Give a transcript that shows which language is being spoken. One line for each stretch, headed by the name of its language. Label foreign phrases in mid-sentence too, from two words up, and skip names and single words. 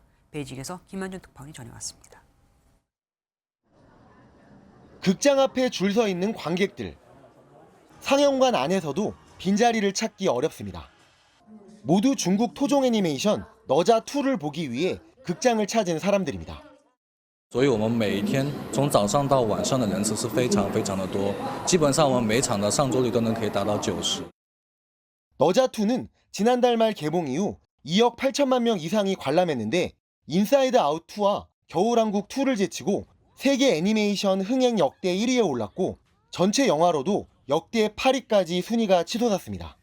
Korean: 베이징에서 김한준 특파원이 전해왔습니다. 극장 앞에 줄 서 있는 관객들. 상영관 안에서도 빈자리를 찾기 어렵습니다. 모두 중국 토종 애니메이션 너자2를 보기 위해 극장을 찾은 사람들입니다.
Chinese: 所以我们每一天从早上到晚上的人次是非常的多，基本上我们每场的上座率都能可以达到90。
Korean: 너자2는 지난달 말 개봉 이후 2억 8천만 명 이상이 관람했는데 인사이드 아웃 2와 겨울왕국 2를 제치고 세계 애니메이션 흥행 역대 1위에 올랐고 전체 영화로도 역대 8위까지 순위가 치솟았습니다.